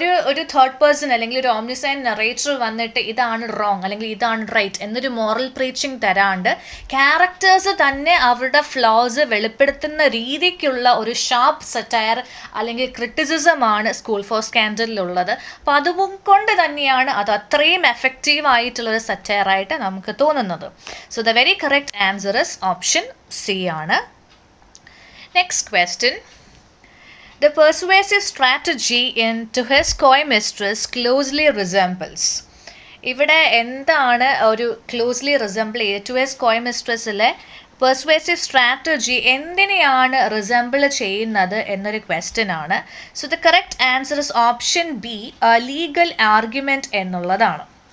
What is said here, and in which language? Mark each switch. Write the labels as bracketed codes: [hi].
[ml] ഒരു third person അല്ലെങ്കിൽ ഒരു ഓംനിസൈൻ നറേറ്റർ വന്നിട്ട് ഇതാണ് റോങ് അല്ലെങ്കിൽ ഇതാണ് റൈറ്റ് എന്നൊരു മോറൽ പ്രീച്ചിങ് തരാണ്ട് ക്യാരക്ടേഴ്സ് തന്നെ അവരുടെ ഫ്ലോസ് വെളിപ്പെടുത്തുന്ന രീതിക്കുള്ള ഒരു ഷാർപ്പ് സറ്റയർ അല്ലെങ്കിൽ ക്രിറ്റിസിസമാണ് സ്കൂൾ ഫോർ സ്കാൻഡലിലുള്ളത്. അപ്പോൾ അതുകൊണ്ട് തന്നെയാണ് അത് അത്രയും എഫക്റ്റീവ് ആയിട്ടുള്ളൊരു സറ്റയറായിട്ട് നമുക്ക് തോന്നുന്നത്. [en] So the very correct answer is option C ആണ്. Next question. The persuasive strategy in To His Coy Mistress closely resembles. [ml] ഇവിടെ എന്താണ് ഒരു ക്ലോസ്ലി റിസംബിൾ ചെയ്ത് ടു ഹിസ് കോയ് മിസ്ട്രസ്സിലെ പെർസ്വേസീവ് സ്ട്രാറ്റജി എന്തിനെയാണ് റിസംബിൾ ചെയ്യുന്നത് എന്നൊരു ക്വസ്റ്റ്യൻ ആണ്. [en] So the correct answer is option B, legal argument എന്നുള്ളതാണ്.